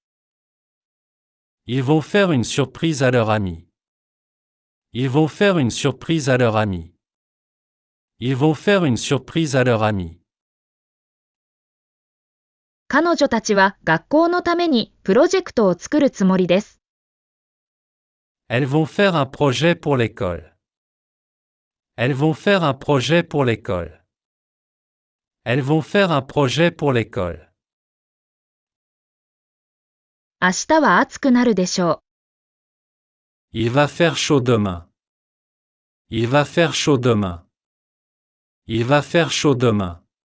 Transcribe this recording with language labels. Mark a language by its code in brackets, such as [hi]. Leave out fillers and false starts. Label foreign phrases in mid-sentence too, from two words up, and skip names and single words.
[fr] Ils vont faire une surprise à leur ami. Ils vont faire une surprise à leur ami. Ils vont faire une surprise à leur ami. [ja] 彼女たちは学校のためにプロジェクトを作るつもりです。 [fr] Elles vont faire un projet pour l'école. Elles vont faire un projet pour l'école. Elles vont faire un projet pour l'école. [ja] 明日は暑くなるでしょう。 [fr] Il va faire chaud demain. Il va faire chaud demain. Il va faire chaud demain.